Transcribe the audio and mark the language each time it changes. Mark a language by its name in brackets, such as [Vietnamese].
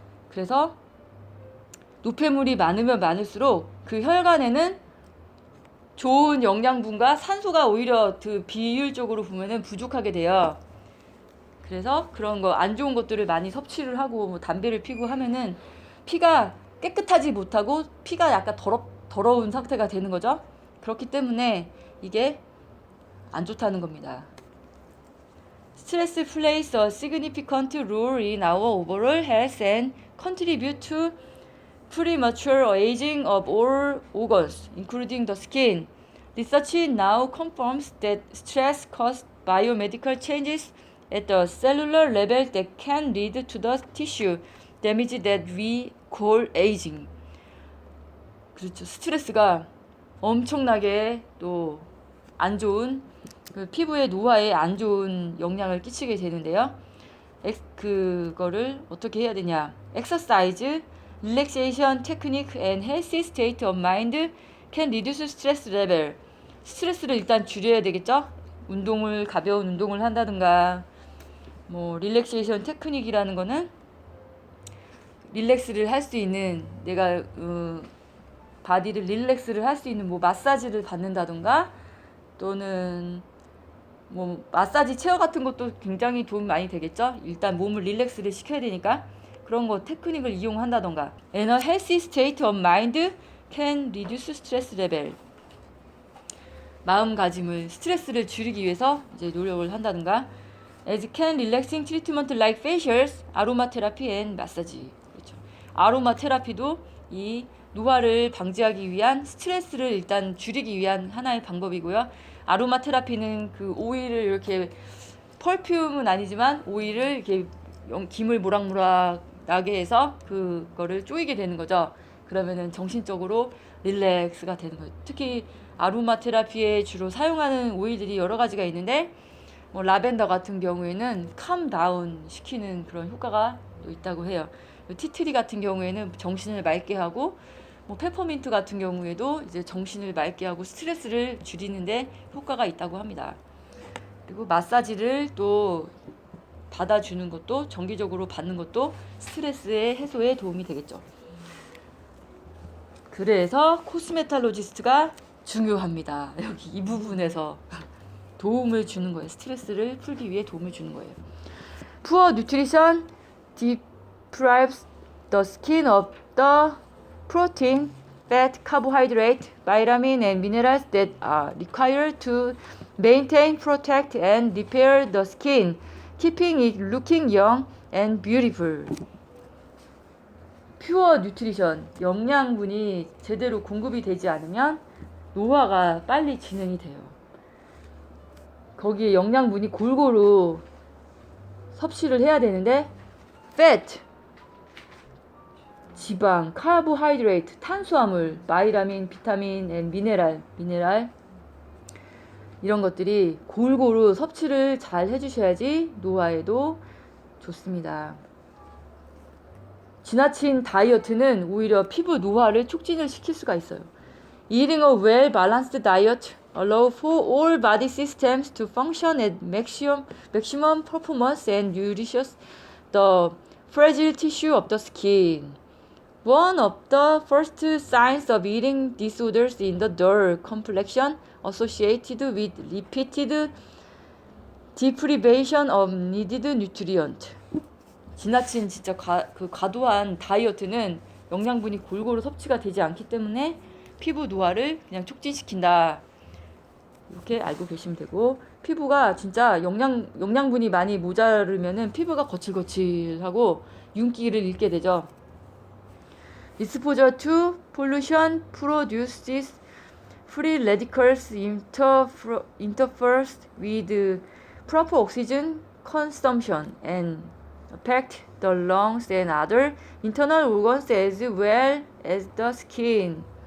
[Korean] 그래서 노폐물이 많으면 많을수록 그 혈관에는 좋은 영양분과 산소가 오히려 그 비율적으로 보면은 부족하게 돼요. 그래서 그런 거 안 좋은 것들을 많이 섭취를 하고 뭐 담배를 피고 하면은 피가 깨끗하지 못하고 피가 약간 더러운 상태가 되는 거죠. 그렇기 때문에 이게 안 좋다는 겁니다. [English] Stress plays a significant role in our overall health and contribute to premature aging of all organs, including the skin. Research now confirms that stress causes biomedical changes at the cellular level that can lead to the tissue damage that we call aging. [Korean] 그렇죠. 스트레스가 엄청나게 또 안 좋은, 그 피부의 노화에 안 좋은 영향을 끼치게 되는데요. 그거를 어떻게 해야 되냐? [English] Exercise, relaxation technique and healthy state of mind can reduce stress level. [Korean] 스트레스를 일단 줄여야 되겠죠? 가벼운 운동을 한다든가, 뭐 릴렉세이션 테크닉이라는 거는 릴렉스를 할 수 있는, 내가 바디를 릴렉스를 할 수 있는 뭐 마사지를 받는다든가, 또는 뭐 마사지 체어 같은 것도 굉장히 도움 많이 되겠죠. 일단 몸을 릴렉스를 시켜야 되니까 그런 거 테크닉을 이용한다던가. [English] And a healthy state of mind can reduce stress level. [Korean] 마음가짐을, 스트레스를 줄이기 위해서 이제 노력을 한다든가. [English] As can relaxing treatment like facials, 아로마 테라피 and 마사지. [Korean] 그렇죠. 아로마 테라피도 이 노화를 방지하기 위한, 스트레스를 일단 줄이기 위한 하나의 방법이고요. 아로마 테라피는 그 오일을 이렇게, 펄퓸은 아니지만 오일을 이렇게 김을 모락모락 나게 해서 그거를 쪼이게 되는 거죠. 그러면은 정신적으로 릴렉스가 되는 거예요. 특히 아로마 테라피에 주로 사용하는 오일들이 여러 가지가 있는데, 뭐 라벤더 같은 경우에는 캄 다운 시키는 그런 효과가 또 있다고 해요. 티트리 같은 경우에는 정신을 맑게 하고, 뭐 페퍼민트 같은 경우에도 이제 정신을 맑게 하고 스트레스를 줄이는데 효과가 있다고 합니다. 그리고 마사지를 또 받아주는 것도, 정기적으로 받는 것도 스트레스의 해소에 도움이 되겠죠. 그래서 코스메탈로지스트가 중요합니다. 여기 이 부분에서 도움을 주는 거예요. 스트레스를 풀기 위해 도움을 주는 거예요. [English] Poor nutrition deprives the skin of the protein, fat, carbohydrate, vitamin and minerals that are required to maintain, protect and repair the skin, keeping it looking young and beautiful. [Korean] 퓨어 뉴트리션, 영양분이 제대로 공급이 되지 않으면 노화가 빨리 진행이 돼요. 거기에 영양분이 골고루 섭취를 해야 되는데, fat, 지방, carbohydrate, 탄수화물, 바이타민, 비타민, and 미네랄 이런 것들이 골고루 섭취를 잘 해주셔야지 노화에도 좋습니다. 지나친 다이어트는 오히려 피부 노화를 촉진을 시킬 수가 있어요. [English] Eating a well-balanced diet allows for all body systems to function at maximum performance and nourishes the fragile tissue of the skin. One of the first signs of eating disorders is the dull complexion associated with repeated deprivation of needed nutrient. [Korean] 지나친 진짜 과도한 다이어트는 영양분이 골고루 섭취가 되지 않기 때문에 피부 노화를 그냥 촉진시킨다. 이렇게 알고 계시면 되고, 피부가 진짜 영양분이 많이 모자르면은 피부가 거칠거칠하고 윤기를 잃게 되죠. [English] Exposure to pollution produces free radicals, interferes with proper oxygen consumption and affect the lungs and other internal organs as well as the skin.